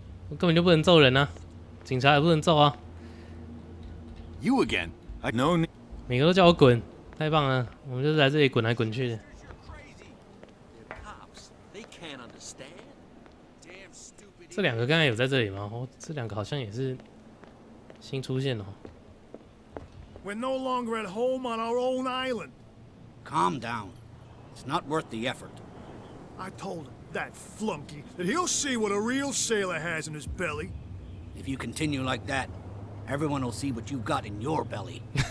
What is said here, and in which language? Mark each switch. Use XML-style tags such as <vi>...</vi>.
<zh>我根本就不能揍人啊，警察也不能揍啊，</zh> <en>You again? No need.</en> <zh>每个都叫我滚，太棒了，我们就是来这里滚来滚去的。</zh> <en>Cops, they can't understand. Damn stupid.</en> <zh>这两个刚才有在这里吗？哦，这两个好像也是新出现哦。</zh> <en>We're no longer at home on our own island. Calm down. It's not worth the effort. I told him, that flunky, that he'll see what a real sailor has in his belly. If you continue like that, everyone will see what you've got in your belly.</en>